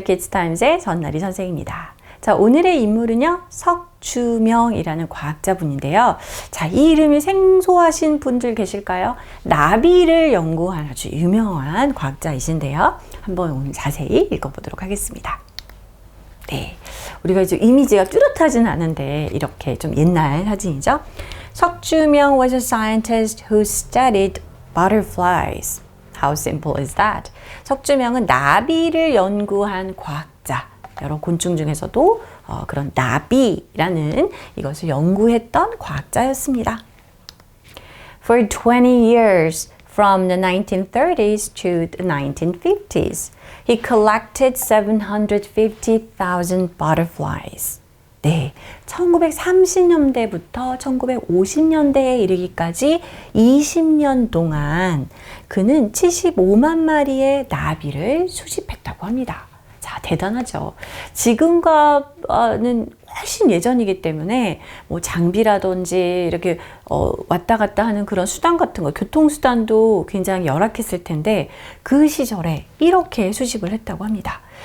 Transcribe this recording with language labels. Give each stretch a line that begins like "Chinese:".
Korean: 키즈타임즈의 전나리 선생입니다. 자, 오늘의 인물은요, 석주명이라는 과학자분인데요. 자, 이 이름이 생소하신 분들 계실까요? 나비를 연구한 아주 유명한 과학자이신데요. 한번 오늘 자세히 읽어보도록 하겠습니다. 네, 우리가 이제 이미지가 뚜렷하진 않은데 이렇게 좀 옛날 사진이죠.
English: 석주명 was a scientist who studied butterflies. How simple is that?
Korean: 석주명은 나비를 연구한 과학자. 여러 곤충 중에서도 그런 나비라는 이것을 연구했던 과학자였습니다.
English: For 20 years, from the 1930s to the 1950s, he collected 750,000 butterflies.
Korean: 네, 1930년대부터 1950년대에 이르기까지 20년 동안 그는 75만 마리의 나비를 수집했다고 합니다. 자, 대단하죠. 지금과는 훨씬 예전이기 때문에 뭐 장비라든지 이렇게 왔다 갔다 하는 그런 수단 같은 거, 교통수단도 굉장히 열악했을 텐데 그 시절에 이렇게 수집을 했다고 합니다.